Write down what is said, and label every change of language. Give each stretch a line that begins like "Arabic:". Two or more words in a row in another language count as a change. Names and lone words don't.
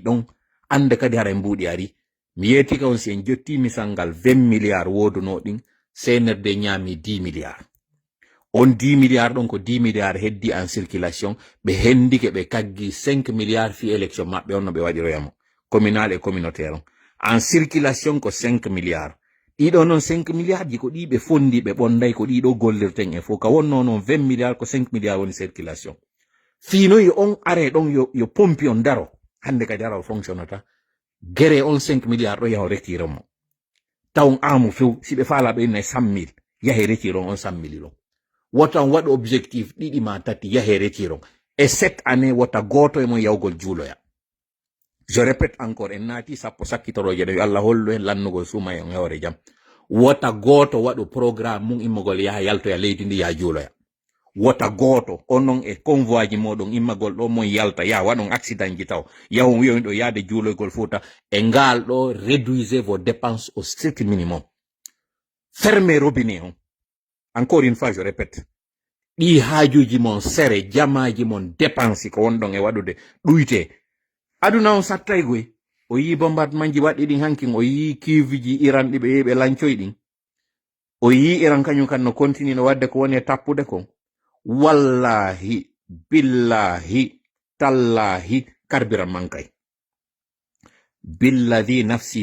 Fula: ɗon ande kadi hara mbuɗi ari mi yetti ka on si en jotti misal ngal 20 milliards woduno ɗin CNRD ñaami 10 milliards on 10 milliards ɗon ko 10 milliards heddi
French: en circulation
Fula: ɓe hendike ɓe kaggi 5 milliards fi élection maɓɓe on no ɓe waɗiroyamo
French: communal et communautaire
Fula: on
French: en circulation
Fula: ko 5 milliards ɗiɗo noon 5 milliards ji ko ɗi ɓe fondi ɓe ɓonday ko ɗiɗo gollirten e fof ka wonno noon 20 milliards ko 5 milliards woni circulation finoyi on are ɗon yo pompi on daro hande kadi ara o fonctionnata gere on 5 milliards ɗo yaho retire mo tawon amu few si ɓe faala ɓe innayi 100 000 yahe retire on 100 000 ɗon wota on waɗa objectif ɗiɗi ma tati yahe retire on e 7 année wota goto e mon yawgol juuloya
French: je répète encore
Fula: en naati sappo sakkitoroje ɗo yo Allah hollu en lannugol suuma e on hewre jam wota goto waɗu programme mum immagol yaha yaltoya leydi ndi yaha juuloya wota goto onon e convoi ji moɗon immagol ɗo mon yalta ya waɗon accident ji taw yawon wiyoyin ɗo yaade juuloygol fouta e ngal ɗo
French: réduisez vos dépenses au strict minimum fermez robinet
Fula: on
French: encore une fois je répète
Fula: ɗi haajuji mon sere jamaji mon dépense ko wonɗon e waɗude ɗuyte aduna on sattay goy o yi bombardement ji waɗɗi ɗin hankin o yi kiviji iran ɗi ɓe yehi ɓe lancoy ɗin o yi iran kañum kan no continue no wadde ko woni e tappude kon
Arabic: wallahi billahi tallahi
Fula: carburant mankay billadi nafsi